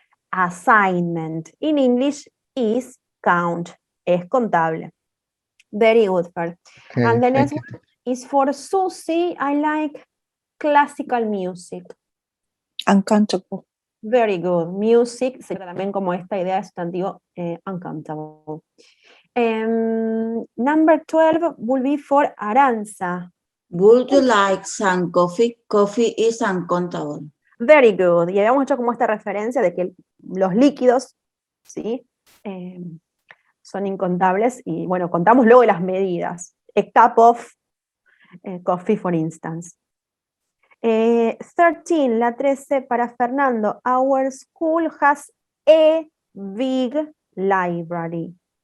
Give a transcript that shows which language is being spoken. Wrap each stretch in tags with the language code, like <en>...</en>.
<en>Assignment in English is count,</en> <es>es contable.</es> <en>Very good, Fer. Okay, and the next one is for Susie. I like classical music. Uncountable. Very good.</en> <es>Music sería también como esta idea de sustantivo uncountable.</es> <en>Number 12 will be for Aranza. Would you like some coffee? Coffee is uncountable. Very good.</en> <es>Y habíamos hecho como esta referencia de que los líquidos, ¿sí? Son incontables y bueno, contamos luego las medidas.</es> <en>A cup of coffee, for instance. 13,</en> <es>la 13 para Fernando.</es> <en>Our school has a big library.</en>